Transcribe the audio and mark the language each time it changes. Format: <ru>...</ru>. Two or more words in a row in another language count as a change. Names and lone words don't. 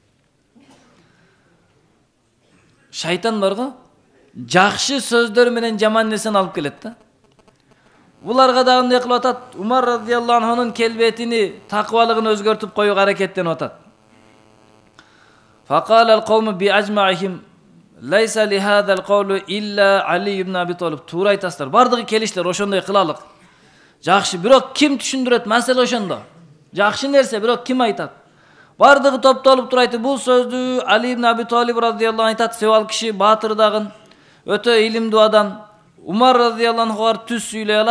<ky>Шайтан барго, жакшы сөздөр менен жаман нерсени алып келет да. Буларга да эмне кылып атат? Умар</ky> <ar>رضي الله عنه</ar> <ky>келбетини, такыбалыгын өзгөртүп коюуга аракеттенип атат.</ky> <ar>فقال القوم بأجمعهم ليس لهذا القول إلا علي بن أبي طالب.</ar> <ky>Туура айтасыздар. Бардыгы келиштер, ошондой кылалык. Жакшы, бирок ким түшүндүрөт? Маселе ошондо. Жакшы нерсе, бирок ким айтат? Бардыгы топтолуп туруп айтты. Бул сөздү Али ибн Аби Талиб</ky> <ar>رضي الله عنه</ar> <ky>айтат. Себеп ал киши баатыр дагы, өтө илимдүү адам. Умар</ky> <ar>رضي الله عنه</ar> <ky>түз сүйлөй алат.</ky>